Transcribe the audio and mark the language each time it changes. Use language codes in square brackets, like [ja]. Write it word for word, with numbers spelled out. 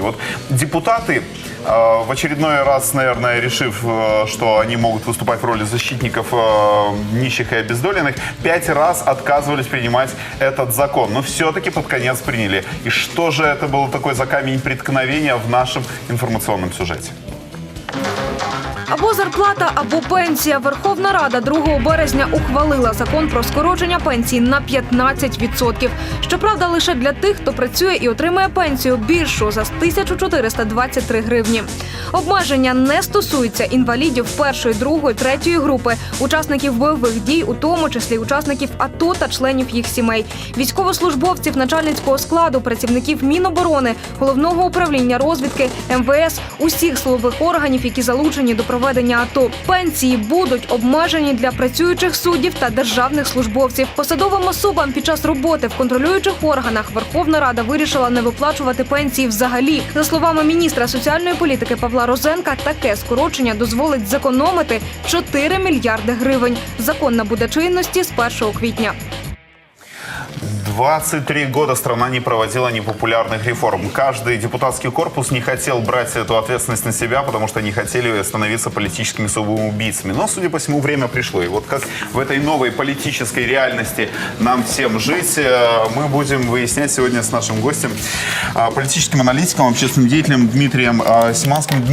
[ru] Вот депутаты, э, в очередной раз, наверное, решив, э, что они могут выступать в роли защитников э, нищих и обездоленных, пять раз отказывались принимать этот закон. Но все-таки под конец приняли. И что же это был такой за камень преткновения в нашем информационном сюжете? [uk] Або зарплата, або пенсія. Верховна Рада другого березня ухвалила закон про скорочення пенсій на п'ятнадцять відсотків. Щоправда, лише для тих, хто працює і отримує пенсію більшу за тисячу чотириста двадцять три гривні. Обмеження не стосуються інвалідів першої, другої, третьої групи, учасників бойових дій, у тому числі учасників АТО та членів їх сімей, військовослужбовців начальницького складу, працівників Міноборони, Головного управління розвідки, ем ве ес, усіх силових органів, які залучені до проведення Ведення АТО. Пенсії будуть обмежені для працюючих суддів та державних службовців. Посадовим особам під час роботи в контролюючих органах Верховна Рада вирішила не виплачувати пенсії взагалі. За словами міністра соціальної політики Павла Розенка, таке скорочення дозволить зекономити чотири мільярди гривень. Закон набуде чинності з першого квітня. [ru] двадцать три года страна не проводила непопулярных реформ. Каждый депутатский корпус не хотел брать эту ответственность на себя, потому что не хотели становиться политическими самоубийцами. Но, судя по всему, время пришло. И вот как в этой новой политической реальности нам всем жить, мы будем выяснять сегодня с нашим гостем, политическим аналитиком, общественным деятелем Дмитрием Симанским.